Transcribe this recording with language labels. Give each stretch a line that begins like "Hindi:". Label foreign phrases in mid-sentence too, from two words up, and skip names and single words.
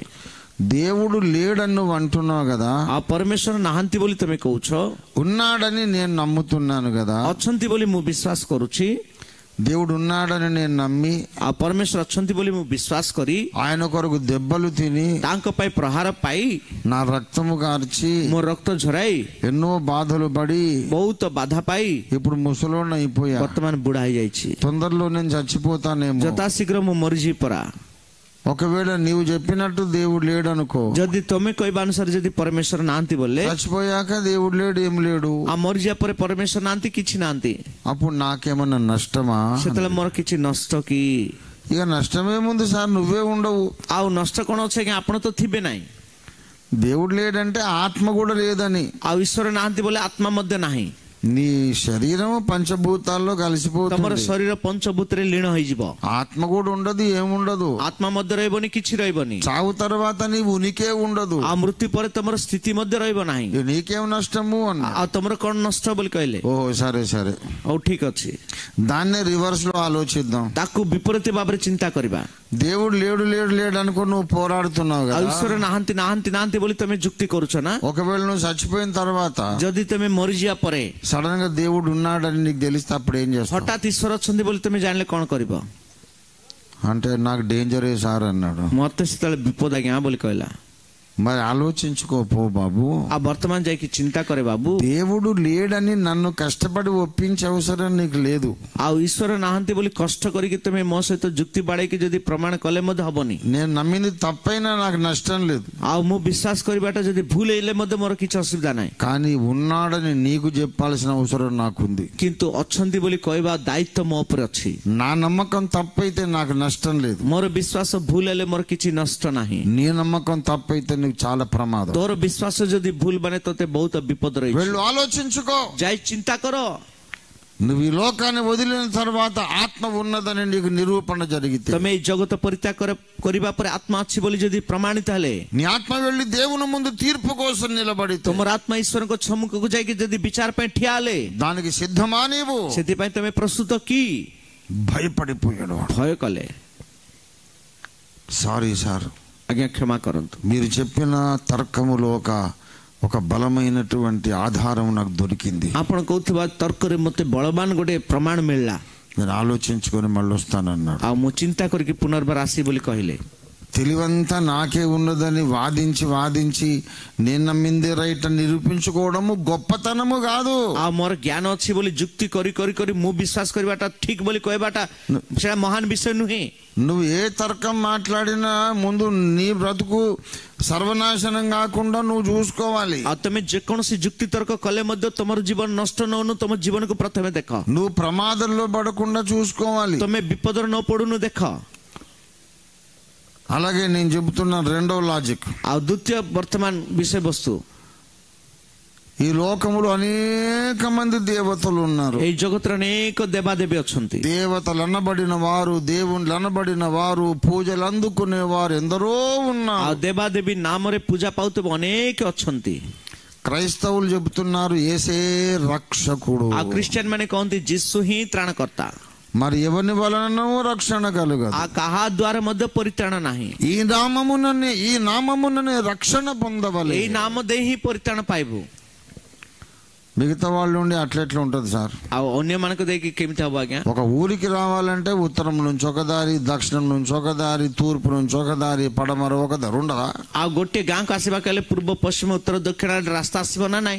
Telugu: దేవుడు లేడని నువ్వు అంటున్నావు కదా,
Odia: ଆଉ ପରମେଶ୍ୱର ନାହାନ୍ତି ବୋଲି ତମେ କହୁଛ,
Telugu: ఉన్నాడని నేను నమ్ముతున్నాను కదా.
Odia: ଅଛନ୍ତି ବୋଲି ମୁଁ ବିଶ୍ୱାସ କରୁଛି.
Telugu: దేవుడు ఉన్నాడని నేను నమ్మి,
Odia: ଆଉ ପରମେଶ୍ୱର ଅଛନ୍ତି ବୋଲି ମୁଁ ବିଶ୍ୱାସ କରି,
Telugu: ఆయన కొరకు దెబ్బలు తిని,
Odia: ତାଙ୍କ ପାଇଁ ପ୍ରହାର ପାଇ,
Telugu: నా రక్తము కార్చి,
Odia: ମୋ ରକ୍ତ ଝରାଇ,
Telugu: ఎన్నో బాధలు పడి,
Odia: ବହୁତ ବାଧା ପାଇ
Telugu: ఇప్పుడు ముసలోడిని అయిపోయా,
Odia: ବର୍ତ୍ତମାନ ବୁଢା ହେଇଯାଇଛି.
Telugu: తొందరలో నేను చచ్చిపోతానేమో.
Odia: ଯଥାଶୀଘ୍ର ମୁଁ ମରିଯିବି ପରା.
Telugu: ఒకవేళ నీవు చెప్పినట్టు దేవుడు లేడు అనుకో,
Odia: ଯଦି ତମେ କହିବା ଅନୁସାରେ ଯଦି ପରମେଶ୍ୱର ନାହାନ୍ତି ବୋଲେ,
Telugu: చచ్చిపోయాక దేవుడు లేడు, ఏం లేడు,
Odia: ଆଉ ମରିଯିବା ପରେ ପରମେଶ୍ୱର ନାହାନ୍ତି, କିଛି ନାହାନ୍ତି,
Telugu: అప్పుడు నాకేమన్నా నష్టమా?
Odia: ସେତେବେଳେ ମୋର କିଛି ନଷ୍ଟ କି?
Telugu: ఇక నష్టమేముంది సార్, నువ్వే ఉండవు.
Odia: ଆଉ ନଷ୍ଟ କଣ ଅଛି ଆଜ୍ଞା, ଆପଣ ତ ଥିବେ ନାହିଁ.
Telugu: దేవుడు లేడంటే ఆత్మ కూడా లేదని.
Odia: ଆଉ ଈଶ୍ୱର ନାହାନ୍ତି ବୋଲେ ଆତ୍ମା ମଧ୍ୟ ନାହିଁ.
Telugu: నీ శరీరం పంచభూతాల్లో
Odia: ତମର
Telugu: కలిసిపోతుంది,
Odia: ଶରୀର ପଞ୍ଚଭୂତରେ లీନ ହେଇଯିବ,
Telugu: ఆత్మ కూడా ఉండదు, ఏముండదు.
Odia: ଆତ୍ମା ମଧ୍ୟ ରହିବନି, କିଛି ରହିବନି.
Telugu: చావు తర్వాత నీ ఉనికే ఉండదు.
Odia: ଆଉ ମୃତ୍ୟୁ ପରେ ତମର ସ୍ଥିତି ମଧ୍ୟ ରହିବ ନାହିଁ.
Telugu: ఇక నీకేం నష్టము అన్న.
Odia: ଆଉ తମର କଣ ନଷ୍ଟ ବୋଲି କହିଲେ?
Telugu: ఓ సరే సరే,
Odia: ହଉ ଠିକ ଅଛି,
Telugu: దాన్నే రివర్స్ లో ఆలోచిద్దాం.
Odia: ତାକୁ ବିପରୀତ ଭାବରେ ଚିନ୍ତା କରିବା.
Telugu: దేవుడు లేడు లేడు లేడు అనుకో నువ్వు పోరాడుతున్నావు
Odia: ଆଉ
Telugu: కదా.
Odia: ଈଶ୍ୱର ନାହାନ୍ତି ନାହାନ୍ତି ନାହାନ୍ତି ବୋଲି ତମେ ଯୁକ୍ତି କରୁଛ ନା?
Telugu: ఒకవేళ నువ్వు చచ్చిపోయిన తర్వాత
Odia: ଯଦି ତମେ ମରିଯିବା ପରେ
Telugu: సడన్ గా దేవుడు ఉన్నాడని నీకు తెలిస్తే అప్పుడు ఏం చేస్తావు?
Odia: ହଠାତ୍ ଈଶ୍ୱର ଅଛନ୍ତି ବୋଲି ତମେ ଜାଣିଲେ କଣ କରିବ?
Telugu: అంటే నాకు డేంజరే సార్ అన్నాడు.
Odia: ମତେ ସେତେବେଳେ ବିପଦ ଆଜ୍ଞା ବୋଲି କହିଲା.
Telugu: మరి ఆలోచించుకో పో బాబు.
Odia: ଆଉ ବର୍ତ୍ତମାନ ଯାଇକି ଚିନ୍ତା କରେ ବାବୁ,
Telugu: దేవుడు లేడని నన్ను కష్టపడి ఒప్పించే అవసరం నీకు లేదు.
Odia: ଆଉ ଈଶ୍ୱର ନାହାନ୍ତି ବୋଲି କଷ୍ଟ କରିକି ତମେ ମୋ ସହିତ ଯୁକ୍ତି ବାଡେଇକି ଯଦି ପ୍ରମାଣ କଲେ ମଧ୍ୟ ହବନି.
Telugu: నేను నమ్మింది తప్పైనా నాకు నష్టం లేదు,
Odia: ଆଉ ମୁଁ ବିଶ୍ୱାସ କରିବାଟା ଯଦି ଭୁଲ ହେଇଲେ ମଧ୍ୟ ମୋର କିଛି ଅସୁବିଧା ନାହିଁ.
Telugu: కానీ ఉన్నాడని నీకు చెప్పాల్సిన అవసరం నాకుంది.
Odia: କିନ୍ତୁ ଅଛନ୍ତି ବୋଲି କହିବା ଦାୟିତ୍ୱ ମୋ ଉପରେ ଅଛି.
Telugu: నా నమ్మకం తప్పైతే నాకు నష్టం లేదు,
Odia: ମୋର ବିଶ୍ୱାସ ଭୁଲ ହେଲେ ମୋର କିଛି ନଷ୍ଟ ନାହିଁ.
Telugu: నీ నమ్మకం తప్పైతే నీకు చాలా ప్రమాదం.
Odia: ତୋର ବିଶ୍ୱାସ ଯଦି ଭୁଲ ମାନେ ତୋତେ ବହୁତ ବିପଦ ରହିଛି.
Telugu: వెళ్ళు ఆలోచించుకో,
Odia: ଯାଇ ଚିନ୍ତା କର.
Telugu: నువ్వు ఈ లోకాన్ని వదిలిన తర్వాత ఆత్మ ఉన్నదని నీకు నిరూపణ జరిగితే,
Odia: ତମେ ଏଇ ଜଗତ ପରିତ୍ୟାଗ କରିବା ପରେ ଆତ୍ମା ଅଛି ବୋଲି ଯଦି ପ୍ରମାଣିତ ହେଲେ,
Telugu: నీ ఆత్మ వెళ్ళి దేవుని ముందు తీర్పు కోసం నిలబడితే,
Odia: ତମର ଆତ୍ମା ଈଶ୍ୱରଙ୍କ ସମ୍ମୁଖକୁ ଯାଇକି ଯଦି ବିଚାର ପାଇଁ ଠିଆ ହେଲେ,
Telugu: దానికి సిద్ధమా నీవు?
Odia: ସେଥିପାଇଁ ତମେ ପ୍ରସ୍ତୁତ କି?
Telugu: భయపడిపోయాడు.
Odia: ଭୟ କଲେ,
English: sorry sir,
Odia: ଆଜ୍ଞା କ୍ଷମା କରନ୍ତୁ,
Telugu: మీరు చెప్పిన తర్కములో ఒక బలమైనటువంటి ఆధారం నాకు దొరికింది.
Odia: ଆପଣ କହୁଥିବା ତର୍କରେ ମୋତେ ବଳବାନ ଗୋଟେ ପ୍ରମାଣ ମିଳିଲା.
Telugu: నేను ఆలోచించుకొని మళ్ళీ వస్తానన్నాడు.
Odia: ଆଉ ମୁଁ ଚିନ୍ତା କରିକି ପୁନର୍ବାର ଆସିବି ବୋଲି କହିଲେ.
Telugu: తెలివంతా నాకే ఉన్నదని వాదించి నేను నమ్మిందే రైట్ అని నిరూపించుకోవడము గొప్పతనము కాదు.
Odia: ଆଉ ମୋର ଜ୍ଞାନ ଅଛି ବୋଲି ଯୁକ୍ତି କରି କରି କରି ମୁଁ ବିଶ୍ୱାସ କରିବାଟା ଠିକ ବୋଲି କହିବାଟା ସେଟା ମହାନ ବିଷୟ ନୁହେଁ.
Telugu: నువ్వు ఏ తర్కం మాట్లాడినా ముందు నీ బ్రతుకు సర్వనాశనం కాకుండా నువ్వు చూసుకోవాలి.
Odia: ଆଉ ତମେ ଯେକୌଣସି ଯୁକ୍ତି ତର୍କ କଲେ ମଧ୍ୟ ତମର ଜୀବନ ନଷ୍ଟ ନ ହଉନୁ, ତମ ଜୀବନକୁ ପ୍ରଥମେ ଦେଖ.
Telugu: నువ్వు ప్రమాదంలో పడకుండా చూసుకోవాలి.
Odia: ତମେ ବିପଦରେ ନ ପଡୁନୁ ଦେଖ.
Telugu: అలాగే నేను చెబుతున్న రెండో లాజిక్,
Odia: ଆଉ ଦ୍ୱିତୀୟ ବର୍ତ୍ତମାନ ବିଷୟବସ୍ତୁ,
Telugu: ఈ లోకములో అనేక మంది దేవతలు ఉన్నారు.
Odia: ଏଇ ଜଗତରେ ଅନେକ ଦେବାଦେବୀ ଅଛନ୍ତି.
Telugu: దేవతలు అనబడిన వారు, దేవుళ్ళు అనబడిన వారు, పూజలు అందుకునే వారు ఎందరో
Odia: ଆଉ
Telugu: ఉన్నారు.
Odia: ଦେବାଦେବୀ ନାମରେ ପୂଜା ପାଉଥିବା ଅନେକ ଅଛନ୍ତି.
Telugu: క్రైస్తవులు చెబుతున్నారు యేసే రక్షకుడు.
Odia: ଆଉ ଖ୍ରୀଷ୍ଟିଆନ ମାନେ କହନ୍ତି ଯୀଶୁ ହିଁ ତ୍ରାଣକର୍ତ୍ତା.
Telugu: మరి ఎవరి వలన రక్షణ కలుగదు?
Odia: ଆଉ କାହା ଦ୍ୱାରା ମଧ୍ୟ ପରିତ୍ରାଣ ନାହିଁ.
Telugu: ఈ నామముననే రక్షణ పొందవలె.
Odia: ଏଇ ନାମ ଦେଇ ହିଁ ପରିତ୍ରାଣ ପାଇବୁ.
Telugu: మిగతా వాళ్ళు ఉండి అట్లెట్లా ఉంటది సార్?
Odia: ଆଉ ଅନ୍ୟମାନଙ୍କୁ ଦେଇକି କେମିତି ହବ ଆଜ୍ଞା?
Telugu: ఒక ఊరికి రావాలంటే ఉత్తరం నుంచి ఒక దారి, దక్షిణం నుంచి ఒక దారి, తూర్పు నుంచి ఒక దారి, పడమర ఒక దారి ఉండదా?
Odia: ଆଉ ଗୋଟିଏ ଗାଁକୁ ଆସିବାକୁ ହେଲେ ପୂର୍ବ ପଶ୍ଚିମ ଉତ୍ତର ଦକ୍ଷିଣ ରାସ୍ତା ଆସିବ ନା ନାହିଁ?